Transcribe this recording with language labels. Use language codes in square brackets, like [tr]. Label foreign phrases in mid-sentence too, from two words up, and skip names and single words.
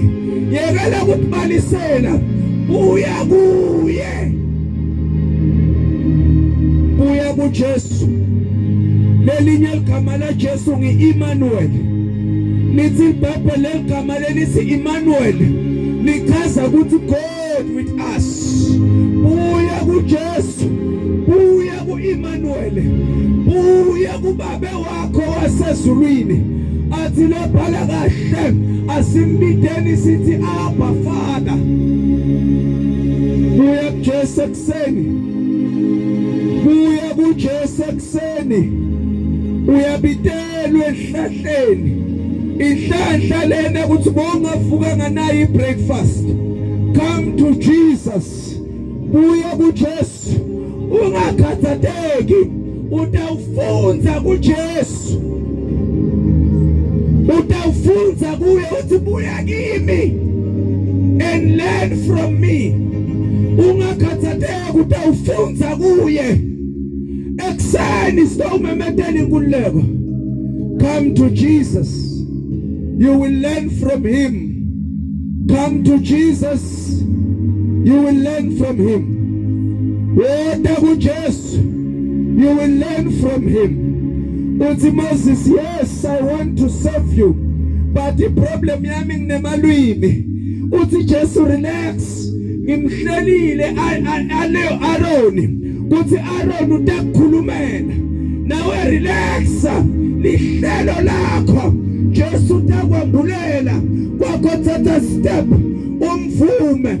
[zu] Yekela ukubalisela, buya kuye, buya kuJesu. Lelinye igama la Jesu ngi-Emmanuel. Lithi iBhayibheli legama lelithi Emmanuel lichaza ukuthi [en] God with us. [zu] Buya kuJesu, buya ku-Emmanuel, buya kuBaba wakho wasezulwini. Athi lobhala kahle asimbideni sithi Abba Father. Buya kuJesu ekuseni, buya kuJesu ekuseni, uyabitelwa esihlahleni. Inhlanhla lena ukuthi bongavuka nganayo ibreakfast, [en] come to Jesus. [zu] Buya kuJesu, ungakhathateki, utawufunza kuJesu, utawufunza kuye uthi buya kimi [en] and learn from me. [zu] Ungakhathateki, utawufunza kuye. Ekuseni sitawumemedela inkululeko. [en] Come to Jesus, you will learn from him. Come to Jesus, you will learn from him. [zu] Wenda kuJesu, [en] you will learn from him. Uthi Moses, yes, I want to serve you, but the problem [zu] yami nginemalwimi. Uthi Jesu, relax, ngimhlelile aleyo Aroni. Uthi Aaron utakukhulumela nawe, relaxa lihlelo lakho. Jesu utakwambulela kwakho, thatha step umvume.